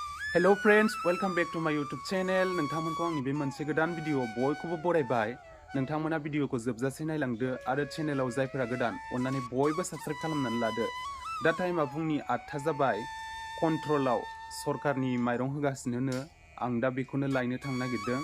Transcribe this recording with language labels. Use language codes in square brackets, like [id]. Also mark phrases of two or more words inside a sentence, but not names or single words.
[en] Hello friends, welcome back to my YouTube channel. [brx] नोंथांमोनखौ आंनि बे मोनसे गोदान भिडिअ बयखौबो बरायबाय। नोंथांमोना भिडिअखौ जोबजासे नायलांदो आरो चेनेलाव जायफोरा गोदान अन्नानै बयबो साबस्क्राइब खालामनानै लादो। दा टाइमा फुंनि 8टा जाबाय। कन्ट्रलाव सरकारनि माइरं होगासिनो आं दा बेखौनो लायनो थांनो नागिरदों।